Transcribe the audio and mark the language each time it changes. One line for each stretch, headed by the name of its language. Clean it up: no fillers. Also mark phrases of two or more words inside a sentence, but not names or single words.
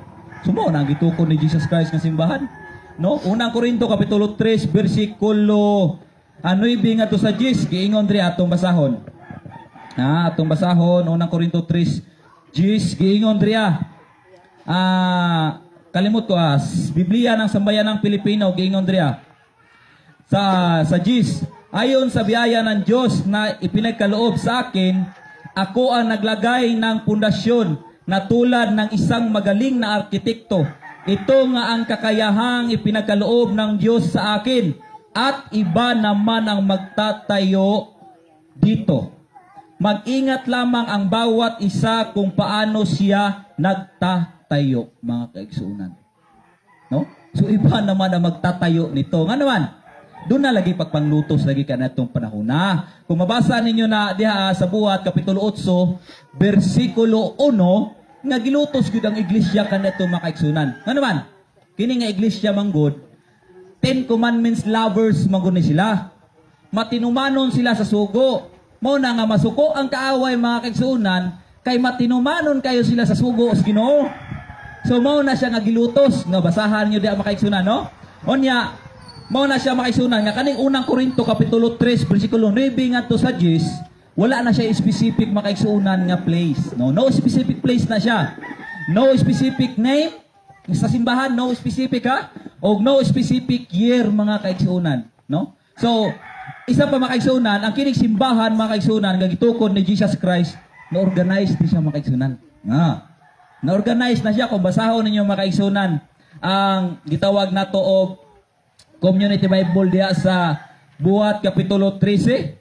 Cebuano: Sumo na gitukod ni Jesus Christ nga simbahan, no? Unang Korinto kapitulo 3 versikulo 9 ngadto sa 10 giingon diri atong basahon. Atong basahon unang Korinto 3 Jis, giingon driya. Kalimot ko Biblia ng Sambayan ng Pilipino, giingon driya.
Filipino: Sa Jis, ayon sa biyaya ng Diyos na ipinagkaloob sa akin, ako ang naglagay ng pundasyon na tulad ng isang magaling na arkitekto. Ito nga ang kakayahang ipinagkaloob ng Diyos sa akin at iba naman ang magtatayo dito. Mag-ingat lamang ang bawat isa kung paano siya nagtatayo,
Cebuano: mga kaigsunan. No? So
Filipino: iba naman ang magtatayo nito.
Cebuano: Nga naman, doon na lagi pagpanglutos lagi ka na itong panahon na. Kung mabasa ninyo na diha sa Buhat, Kapitulo 8, versikulo 1, nga gilutos gud ang iglesia ka na itong mga kaigsunan. Nga naman, kini nga iglesia manggod, 10
English: Commandments lovers
Cebuano: manggod ni sila. Matinumanon sila sa sugo. Mo na nga masuko ang kaaway mga kaigsunan kay matinumanon kayo sila sa sugo sa Ginoo. So mao na siya nga gilutos nga basahan niyo di mga kaigsunan, no? Onya mao na siya mga kaigsunan nga kaning unang Korinto kapitulo 3 bersikulo 9 ngadto sa 10 wala na siya specific mga kaigsunan nga place, no?
English: No specific place na siya. No specific name sa simbahan, no specific o no specific year
Cebuano: mga kaigsunan,
English: no?
Cebuano: So isa pa mga kaigsunan, ang kining simbahan mga kaigsunan nga gitukod ni Jesus Christ, na-organize di siya mga kaigsunan. Na-organize na siya kung basahon ninyo mga kaigsunan ang gitawag nato og Community Bible diha sa Buhat kapitulo 13.